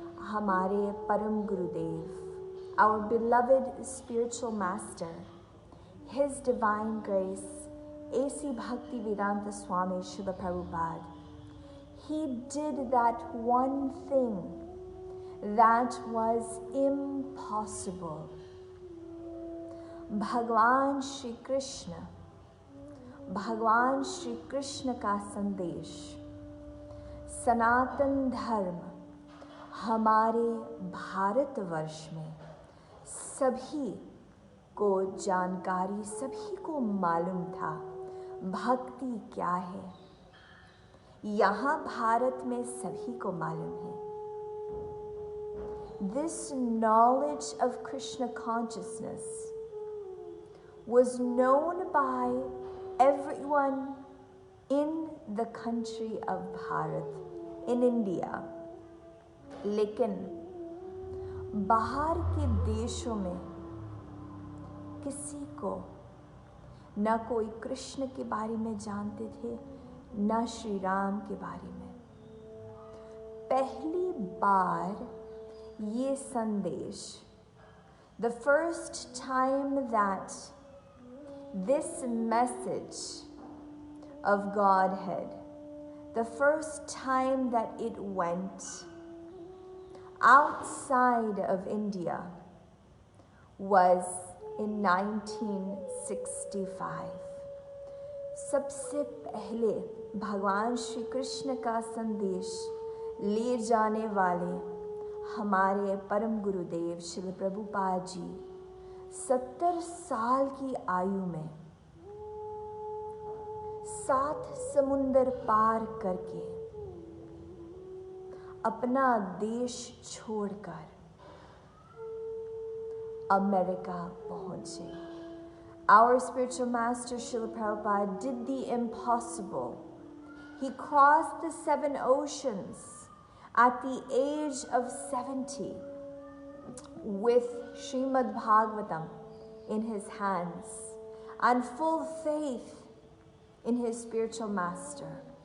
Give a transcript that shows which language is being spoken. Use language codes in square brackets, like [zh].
[hi] हमारे परम गुरुदेव, [en] our beloved spiritual master, His Divine Grace, A.C. Bhaktivedanta Swami Srila Prabhupada, he did that one thing that was impossible. [hi] भगवान श्री कृष्ण का संदेश, सनातन धर्म हमारे भारतवर्ष में सभी को जानकारी, सभी को मालूम था भक्ति क्या है। यहाँ भारत में सभी को मालूम है। [en] This knowledge of Krishna consciousness was known by everyone in the country of Bharat, in India. [hi] लेकिन बाहर के देशों में किसी को न कोई कृष्ण के बारे में जानते थे, न श्री राम के बारे में। पहली बार ये संदेश, [en] the first time that this message of Godhead, the first time that it went outside of India was in 1965. [hi] सबसे पहले भगवान श्री कृष्ण का संदेश ले जाने वाले हमारे परम गुरुदेव श्री प्रभुपाद जी 70 साल की आयु में 7 समुंदर पार करके अपना देश छोड़कर अमेरिका पहुंचे। [en] Our spiritual master Srila Prabhupada did the impossible. He crossed the 7 oceans at the age of 70 with Srimad Bhagavatam in his hands and full faith in his spiritual master.